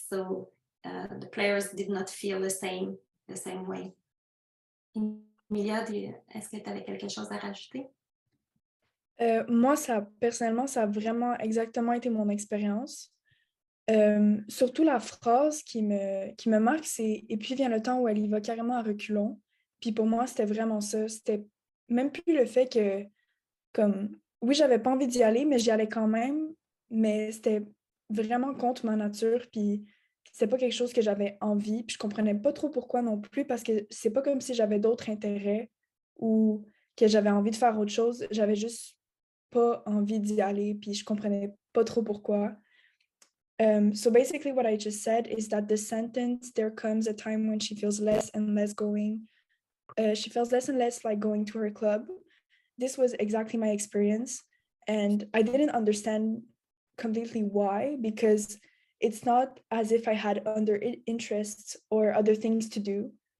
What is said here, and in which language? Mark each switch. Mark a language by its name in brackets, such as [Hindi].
[English] So the players did not feel the same way. [French] Emilia, est-ce que tu avais quelque chose à rajouter? Moi, personnellement, ça a vraiment exactement été mon expérience. Surtout la phrase qui me marque, c'est « Et puis vient le temps où elle y va carrément à reculons ». Puis pour moi, c'était vraiment ça. C'était même plus le fait que, comme, oui, j'avais pas envie d'y aller, mais j'y allais quand même. Mais c'était vraiment contre ma nature. Puis c'était pas quelque chose que j'avais envie. Puis je comprenais pas trop pourquoi non plus, parce que c'est pas comme si j'avais d'autres intérêts ou que j'avais envie de faire autre chose. J'avais juste pas envie d'y aller. Puis je comprenais pas trop pourquoi. [English] So basically what I just said is that the sentence, there comes a time when she feels less and less she feels less and less like going to her club. This was exactly my experience. And I didn't understand completely why, because it's not as if I had other interests or other things to do.